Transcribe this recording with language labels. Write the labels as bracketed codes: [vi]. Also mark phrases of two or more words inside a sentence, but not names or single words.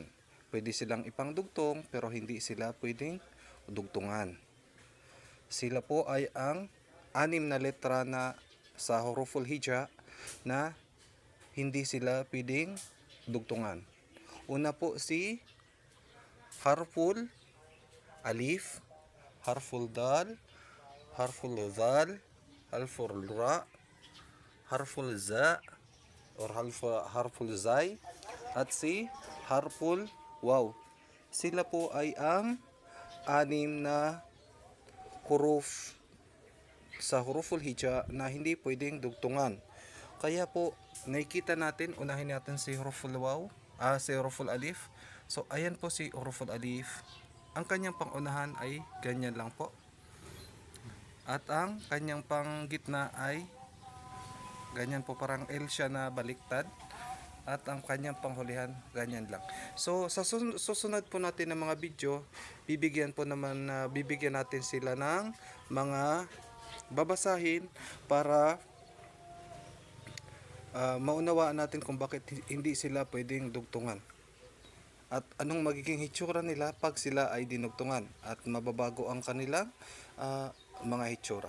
[tl] Pwede silang ipangdugtong pero hindi sila pwedeng dugtungan. Sila po ay ang 6 na letra na sa [ar] حروف الهجاء [tl] na hindi sila pwedeng dugtungan. Una po si [ar] حرف الألف, حرف الدال, حرف الذال, حرف الراء, حرف الزاي [tl] or [ar] حرف الزاي, [tl] at si [ar] حرف الواو. [tl] Sila po ay ang 6 na huruf sa [ar] حروف الهجاء [tl] na hindi pwedeng dugtungan. Kaya po nakikita natin, unahin natin si [ar] حروف الواو, [tl] si [ar] حروف الألف. [tl] So ayan po si [ar] حروف الألف. [tl] Ang kanyang pangunahan ay ganyan lang po. At ang kanyang panggitna ay ganyan po, parang L siya na baliktad. At ang kanyang panghulihan ganyan lang. So sa susunod po natin ng mga video, bibigyan natin sila ng mga babasahin para maunawaan natin kung bakit hindi sila pwedeng dugtungan at anong magiging hitsura nila pag sila ay dinugtungan, at mababago ang kanilang mga hitsura.